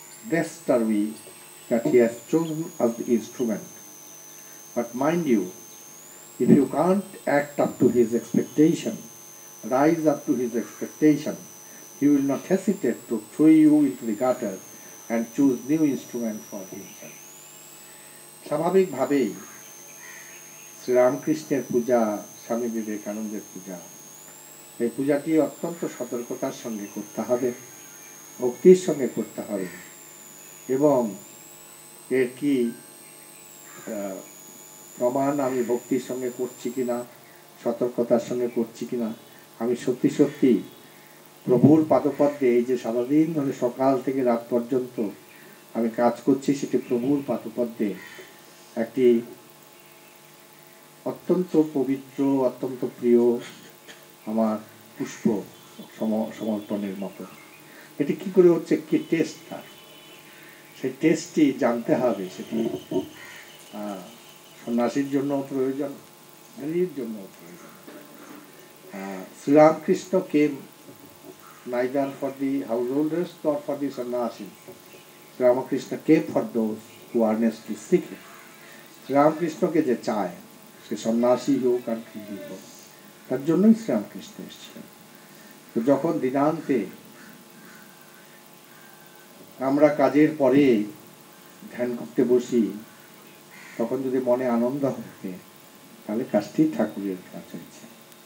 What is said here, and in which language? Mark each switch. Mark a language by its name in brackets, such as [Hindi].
[English] Blessed are we that he has chosen us the instrument. But mind you, if you can't act up to his expectation, rise up to his expectation, he will not hesitate to throw you into the gutter and choose new instrument for himself. [Bangla] স্বাভাবিকভাবেই শ্রীরামকৃষ্ণের পূজা, স্বামী বিবেকানন্দের পূজা, এই পূজাটি অত্যন্ত সতর্কতার সঙ্গে করতে হবে, ভক্তির সঙ্গে করতে হবে। এবং এর কি প্রমাণ আমি ভক্তির সঙ্গে করছি কিনা, সতর্কতার সঙ্গে করছি কিনা, আমি সত্যি সত্যি প্রভুর পাদপদ্মে, এই যে সারাদিন ধরে সকাল থেকে রাত পর্যন্ত আমি কাজ করছি, সেটি প্রভুর পাদপদ্মে একটি অত্যন্ত পবিত্র, অত্যন্ত প্রিয় আমার পুষ্প সমর্পণের মতো। এটি কি করে হচ্ছে, কি টেস্ট তার, সেই টেস্টটি জানতে হবে। সেটি সন্ন্যাসীর জন্য প্রয়োজন, গৃহীর জন্য প্রয়োজন। [English] Sri Ramakrishna came neither for the householders nor for the sannyasis. Ramakrishna came for those who earnestly seek him. [Bangla] শ্রীরামকৃষ্ণকে যে চায়, সে সন্ন্যাসী হোক আর গৃহী হোক, তার জন্যই শ্রীরামকৃষ্ণ এসেছিলেন। তো যখন দিনান্তে আমরা কাজের পরে ধ্যান করতে বসি, তখন যদি মনে আনন্দ থাকে, তাহলে কাজটি ঠাকুরের কাজ হয়েছে।